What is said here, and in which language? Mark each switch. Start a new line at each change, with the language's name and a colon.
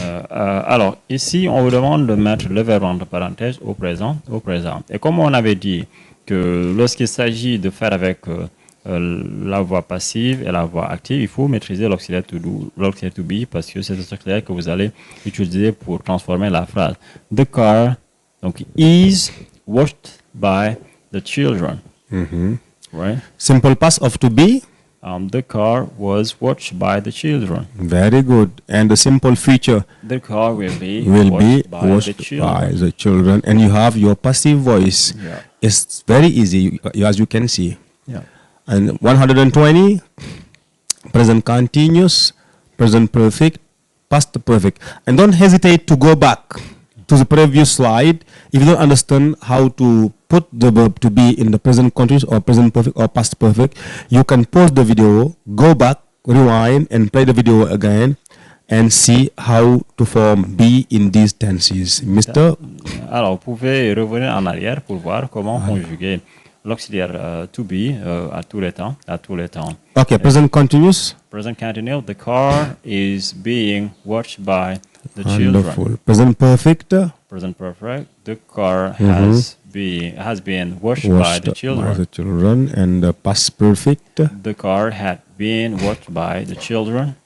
French: Alors, ici, on vous demande de mettre le verbe entre parenthèses au présent. Et comme on avait dit que lorsqu'il s'agit de faire avec la voix passive et la voix active, il faut maîtriser l'auxiliaire to be parce que c'est cet auxiliaire que vous allez utiliser pour transformer la phrase.
English: The car, donc, is watched by the children. Right? Simple past of to be. The car was watched by the children. Very good. And the simple future The car will be watched watched by the children. And you have your passive voice. Yeah. It's very easy, as you can see. Yeah. And 120, present continuous, present perfect, past perfect. And don't hesitate to go back to the previous slide if you don't understand how to put the verb to be in the present continuous or present perfect or past perfect. You can pause the video, go back, rewind, and play the video again and see how to form be in these tenses. Mr.
French: Alors, vous pouvez revenir en arrière pour voir comment conjuguer l'auxiliaire to be à tous les temps.
English: Okay, present continuous. Present continuous. The car is being watched by the Wonderful. children. Present perfect. Present perfect. The car has been watched by the children. And the past perfect. The car had been watched by the children.